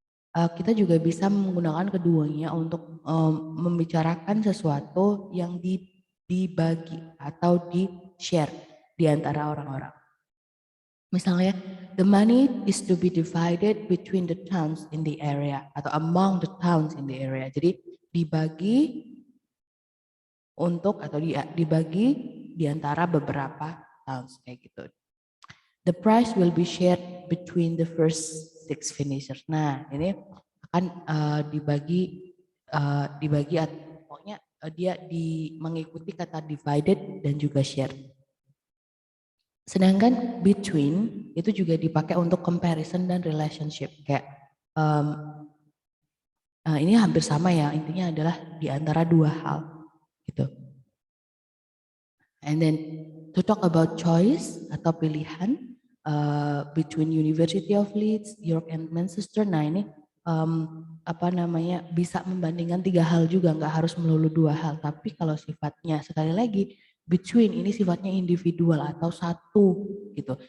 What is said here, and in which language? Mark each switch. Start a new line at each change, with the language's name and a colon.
Indonesian: Kita juga bisa menggunakan keduanya untuk membicarakan sesuatu yang dibagi atau di-share di antara orang-orang.
English: Misalnya, the money is to be divided between the towns in the area atau among the towns in the area.
Indonesian: Jadi dibagi untuk atau dibagi di antara beberapa towns kayak gitu.
English: The prize will be shared between the first 6 finishers.
Indonesian: Nah, ini akan dibagi pokoknya dia mengikuti kata divided dan juga share. Sedangkan between itu juga dipakai untuk comparison dan relationship. Kayak ini hampir sama ya, intinya adalah di antara dua hal gitu.
English: And then to talk about choice
Indonesian: atau pilihan
English: between University of Leeds, York and Manchester.
Indonesian: Nah ini apa namanya bisa membandingkan 3 hal juga, nggak harus melulu 2 hal. Tapi kalau sifatnya sekali lagi between ini sifatnya individual atau satu gitu.